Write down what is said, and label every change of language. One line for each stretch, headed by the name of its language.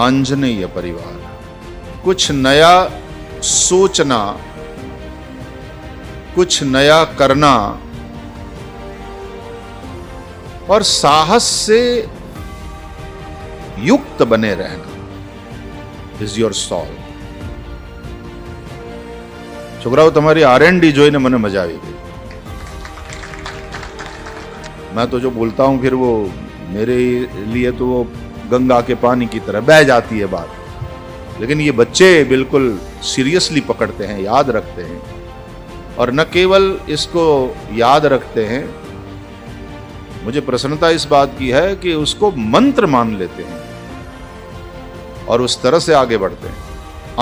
Hindi: आंजनेय परिवार, कुछ नया सोचना, कुछ नया करना और साहस से युक्त बने रहना
English: Is your soul.
Gujarati: છોકરાઓ, તમારી R&D જોઈને મને મજા આવી ગઈ।
Hindi: मैं तो जो बोलता हूं फिर वो मेरे लिए तो वो गंगा के पानी की तरह बह जाती है बात, लेकिन ये बच्चे बिल्कुल सीरियसली पकड़ते हैं, याद रखते हैं, और न केवल इसको याद रखते हैं, मुझे प्रसन्नता इस बात की है कि उसको मंत्र मान लेते हैं और उस तरह से आगे बढ़ते हैं।